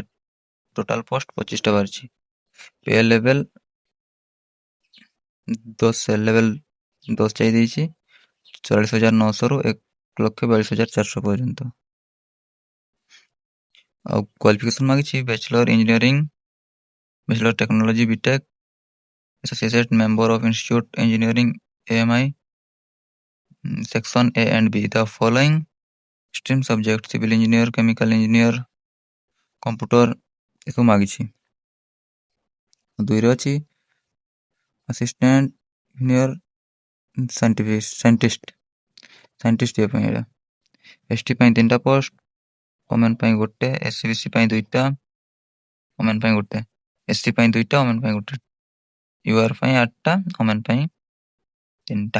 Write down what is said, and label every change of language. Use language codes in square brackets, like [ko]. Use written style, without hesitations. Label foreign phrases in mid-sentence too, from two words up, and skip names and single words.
[en] total post [or] 25ଟା ବାହାରିଛି। [en] pay level [or] 10 ଯାଇ ଦେଇଛି। 44,900ରୁ 1,42,400 ପର୍ଯ୍ୟନ୍ତ। ଆଉ କ୍ୱାଲିଫିକେସନ ମାଗିଛି [en] bachelor engineering, bachelor technology BTech, associate member of Institute Engineering AMI, section A and B, the following stream subject: civil engineer, chemical engineer, computer [or] ଏସବୁ ମାଗିଛି। 2ରେ ଅଛି [en] assistant engineer scientist [or] ପାଇଁ ଏଇଟା। ଏସଟି ପାଇଁ 3ଟା ପୋଷ୍ଟ, ଓମେନ୍ ପାଇଁ 1, ଏସସିବିସି ପାଇଁ 2ଟା, ଓମେନ୍ ପାଇଁ 1, ଏସସି ପାଇଁ 2ଟା, ଓମେନ୍ ପାଇଁ 1, ୟୁଆର ପାଇଁ 8ଟା, ଓମେନ୍ ପାଇଁ 3ଟା।